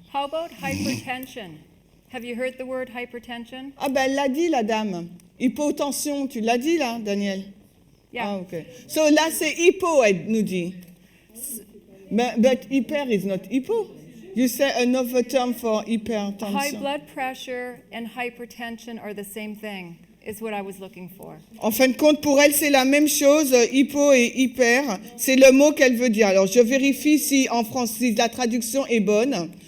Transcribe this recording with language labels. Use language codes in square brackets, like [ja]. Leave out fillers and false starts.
[en] How about hypertension? Have you heard the word hypertension? [fr] Ah ben, elle l'a dit, la dame. Hypotension, tu l'as dit, là, Daniel? [en] Yeah. [fr] Ah, ok. So, là, c'est hypo, elle nous dit. [en] But hyper is not hypo. You say another term for High hypertension. blood pressure and hypertension are the same thing, is what I was looking for. [fr] En fin de compte, pour elle, c'est la même chose, hypo et hyper. C'est le mot qu'elle veut dire. Alors, je vérifie si en français, si la traduction est bonne.